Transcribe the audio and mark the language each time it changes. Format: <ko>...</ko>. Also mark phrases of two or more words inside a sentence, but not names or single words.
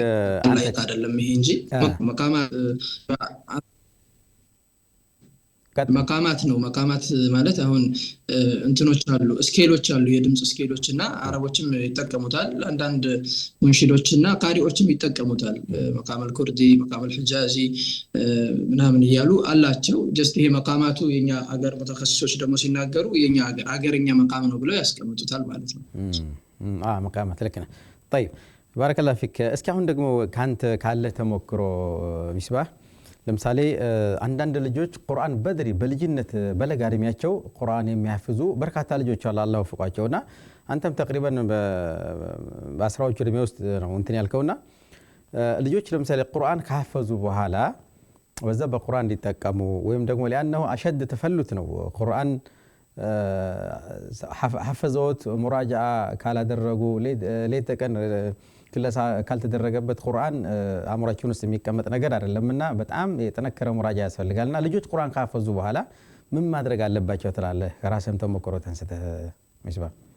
<am>አንተ አይደለም ይሄ እንጂ መቃማ መቃማት ነው። መቃማት ማለት አሁን እንትኖች አሉ ስኬሎች አሉ የድምጽ ስኬሎች እና አረቦችም ይጠቀሙታል አንዳንድ ሙንሺዶችና ቃሪዎችም ይጠቀሙታል</am> <ar>مقام الكردي مقام الحجازي</ar> <am>ምናምን ይያሉ አላቸው ጀስት ይሄ መቃማቱ የኛ አገር ተخصصዎች ደግሞ ሲናገሩ የኛ አገርኛ መቃም ነው ብለው ያስቀምጡታል ማለት ነው መቃማት ለከና</am> <ar>طيب بارك الله فيك</ar> <am>እስኪ አሁን ደግሞ ካንተ ካለ ተሞክሮ ሚስባህ ለምሳሌ አንዳንድ ልጆች ቁርአን በድሪ በልጅነት በለጋ እድሜያቸው ቁርአን የሚያፍዙ በርካታ ልጆች አሉ አላህ ወፍቋቸውና አንተም ተقريبا በ10ዎቹ እድሜ ውስጥ ነው እንትን ያልከውና ልጆች ለምሳሌ ቁርአን ካፈዙ በኋላ ወዛ በቁርአን እንዲጠቀሙ ወይም ደግሞ</am> <ar>لانه اشد تفلت</ar> <am>ነው ቁርአን حفظوት ሙራጃዓ ካላደረጉ ለተቀን ክለሳ ካልተደረገበት ቁርአን አምራችን ውስጥ የሚቀመጥ ነገር አይደለምና በጣም የጠነከረ ሙራጃ ያስፈልጋልና ልጆች ቁርአን ካፈዙ በኋላ ምን ማድረግ አለባቸው ትላለህ ከራስህም ተሞክሮ ተንስተህ ሚስባ</am>